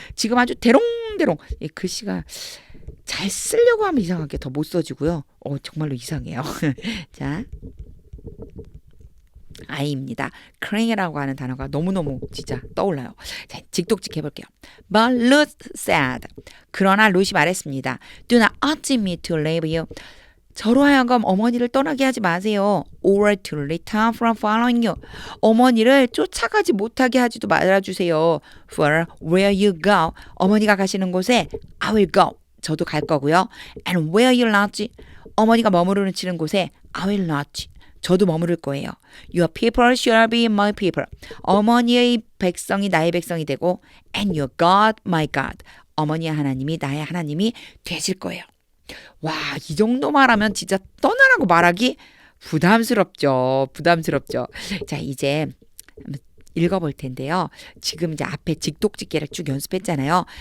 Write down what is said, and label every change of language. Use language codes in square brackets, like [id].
[ko] 지금 아주 대롱대롱 이 글씨가 잘 쓰려고 하면 이상하게 더 못 써지고요. 정말로 이상해요. 자, I입니다. cring이라고 하는 단어가 너무너무 진짜 떠올라요. 자, 직독직 해볼게요. [en] But Ruth said. [ko] 그러나 룻이 말했습니다. [en] Do not urge me to leave you. [ko] 저로 하여금 어머니를 떠나게 하지 마세요. [en] or to return from following you. [ko] 어머니를 쫓아가지 못하게 하지도 말아주세요. [en] For where you go. [ko] 어머니가 가시는 곳에 [en] I will go. [ko] 저도 갈 거고요. [en] And where you lodge. [ko] 어머니가 머무르는 곳에 [en] I will lodge. [ko] 저도 머무를 거예요. [en] Your people shall be my people. [ko] 어머니의 백성이 나의 백성이 되고 [en] and your God my God. [ko] 어머니의 하나님이 나의 하나님이 되실 거예요. 와, 이 정도 말하면 진짜 떠나라고 말하기 부담스럽죠. 부담스럽죠. 자, 이제 읽어볼 텐데요. 지금 이제 앞에 직독직계를 쭉 연습했잖아요.